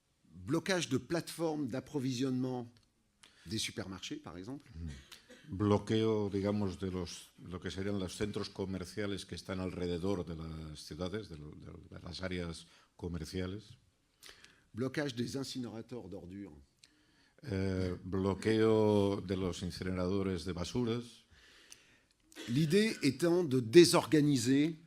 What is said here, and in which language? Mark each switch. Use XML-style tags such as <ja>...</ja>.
<fr>blocage de plateformes d'approvisionnement des supermarchés, par exemple.</fr> <es>bloqueo, digamos, de lo que serían los centros comerciales que están alrededor de las ciudades, de las áreas comerciales.</es> <fr>Blocage des incinérateurs d'ordures.</fr> <es>Bloqueo de los incineradores de basuras.</es> <fr>L'idée étant de désorganiser</fr>